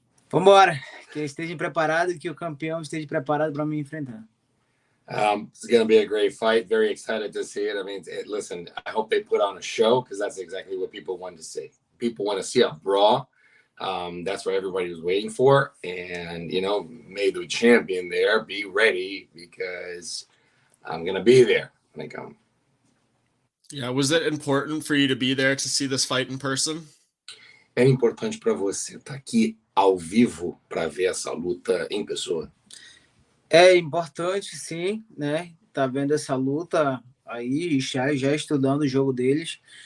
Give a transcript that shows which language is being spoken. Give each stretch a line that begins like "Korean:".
Portuguese: Vamos embora, que eles estejam preparados e que o campeão esteja preparado para me enfrentar.
English: It's going to be a great fight. Very excited to see it. I mean, listen, I hope they put on a show because that's exactly what people want to see. People want to see a brawl. That's what everybody was waiting for. And, may the champion there be ready because I'm going to be there when they come. Yeah, was it important for you to be there to see this fight in person?
Portuguese: É importante para você estar aqui ao vivo para ver essa luta em pessoa? É importante, sim, né? Tá vendo essa luta aí, já estudando o jogo deles.